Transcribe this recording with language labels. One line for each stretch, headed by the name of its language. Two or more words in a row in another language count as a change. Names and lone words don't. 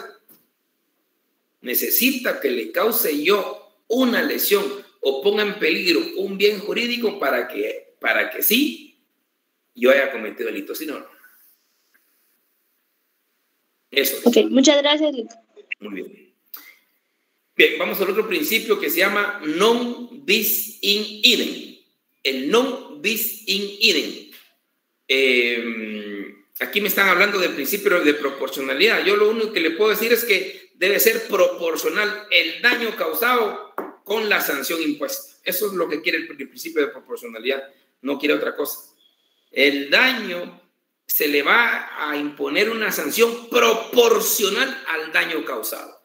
Spanish: Necesita que le cause yo una lesión o ponga en peligro un bien jurídico para que sí yo haya cometido delito, si no. Eso. Ok, muchas gracias. Muy bien. Bien, vamos al otro principio que se llama
Latin: non bis in idem. El non bis in idem.
Spanish: Aquí me están hablando del principio de proporcionalidad. Yo lo único que le puedo decir es que debe ser proporcional el daño causado con la sanción impuesta. Eso es lo que quiere el principio de proporcionalidad. No quiere otra cosa. El daño se le va a imponer una sanción proporcional al daño causado.